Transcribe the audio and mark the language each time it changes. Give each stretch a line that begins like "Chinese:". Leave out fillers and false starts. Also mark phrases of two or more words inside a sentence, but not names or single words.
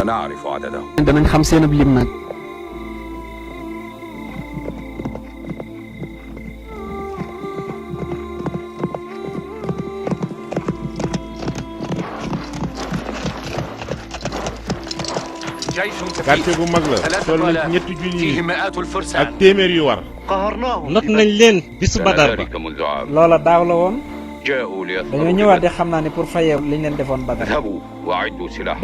Arabic: سنعرف عددهم
Wolof: danañ xam seen ab lim nag quartier bu mag la toll na ci ñetti junni
Arabic: فيه مئات الفرسان
Wolof: ak téeméer yu war not nañ leen bisu Badar ba
Arabic: ذلك منذ عام
Wolof: loola daaw la woon
Arabic: جاءوا
Wolof: dañoo
Arabic: ليظهروا
Wolof: ñëwaat di
Arabic: ببدر.
Wolof: xam naa ne pour fayee liñ leen defoon Badar
Arabic: اذهبوا وأعدوا سلاحكم